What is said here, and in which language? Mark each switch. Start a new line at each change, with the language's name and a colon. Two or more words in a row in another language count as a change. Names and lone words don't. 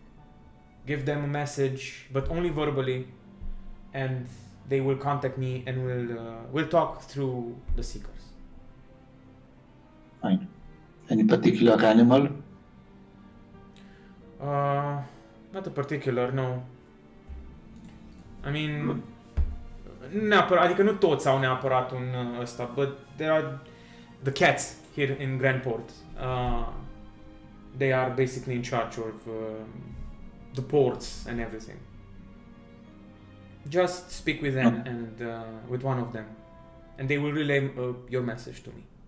English: Give them a message, but only verbally, and they will contact me, and we'll talk through the seekers. Fine. Any particular animal? Not a particular, no. I mean,
Romanian: neapărat, adică nu toți au neapărat un ăsta,
English: but there are the cats here in Grandport. They are basically in charge of the ports and everything. Just speak with them and with one of them, and they will relay your message to me.